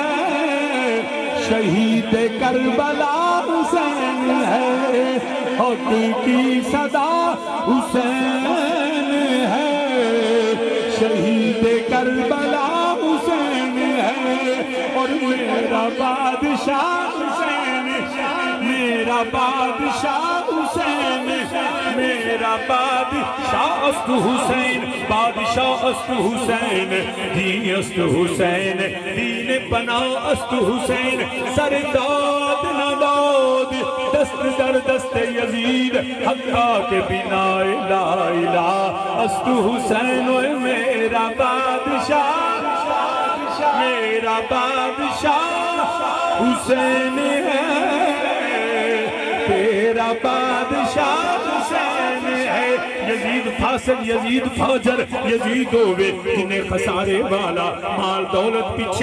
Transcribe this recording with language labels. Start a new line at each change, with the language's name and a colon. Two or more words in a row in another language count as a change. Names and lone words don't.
Urdu: شہید کربلا حسین ہے حق کی صدا حسین ہے شہید کربلا حسین ہے اور میرا بادشاہ حسین میرا بادشاہ حسین میرا بادشاہ
Persian: است حسین بادشاہ است حسین دین است حسین دین پناہ است حسین سر داد نہ داد دست در دست یزید حقا کے بنا لا الہ است حسین میرا بادشاہ
Urdu: حسین ہے تیرا بادشاہ حسین ہے یزید فاسق یزید فاجر یزید ہوئے جنہیں خسارے والا مال دولت پیچھے